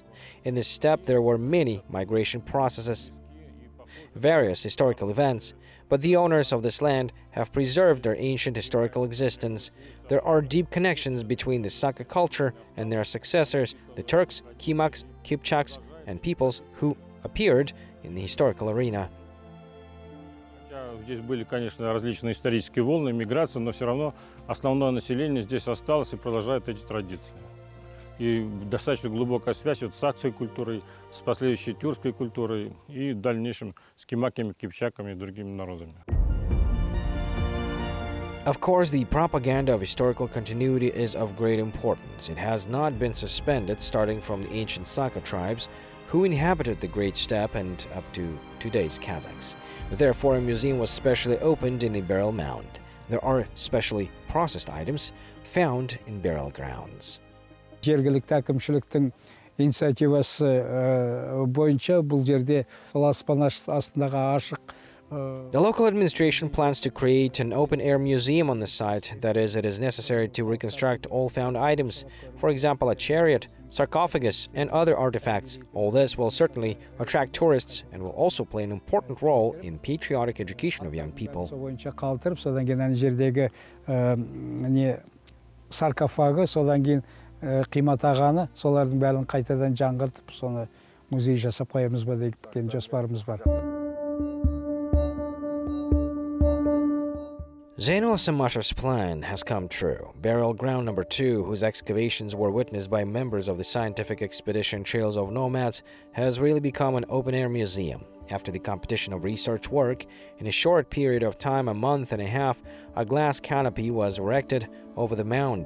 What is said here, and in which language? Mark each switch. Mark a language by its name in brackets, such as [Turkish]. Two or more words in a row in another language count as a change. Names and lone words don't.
[English] In this step, there were many migration processes, various historical events, but the owners of this land have preserved their ancient historical existence. There are deep connections between the Saka culture and their successors, the Turks, Kimaks, Kipchaks, and peoples who appeared in the historical arena. [Russian] Здесь были, конечно, различные исторические волны, миграции, но все равно основное население здесь осталось и продолжает эти традиции. И достаточно глубокая связь с сакской культурой, с последующей тюркской культурой и в дальнейшем с кимаками, кипчаками и другими народами. [English] Of course, the propaganda of historical continuity is of great importance. It has not been suspended, starting from the ancient Sakha tribes who inhabited the Great Steppe and up to today's Kazakhs. Therefore, a museum was specially opened in the Berel mound. There are specially processed items found in Berel grounds. [Kazakh] Жергілікті әкімшіліктің инициативасы бойынша бұл жерде аспан астындағы ашық. [English] The local administration plans to create an open-air museum on the site. That is, it is necessary to reconstruct all found items, for example, a chariot, sarcophagus, and other artifacts. All this will certainly attract tourists and will also play an important role in patriotic education of young people. [Kazakh] Бойынша қалтырып, содан кейін ана жердегі саркофагы, содан кейін қиматағаны, солардың бәрін қайтадан жаңғыртып, соны музей жасап қоямыз ба деген жоспарымыз бар. [English] Zainul Samashev's plan has come true. Berel Ground number 2, whose excavations were witnessed by members of the scientific expedition Trails of Nomads, has really become an open-air museum. After the competition of research work, in a short period of time, a month and a half, a glass canopy was erected over the mound.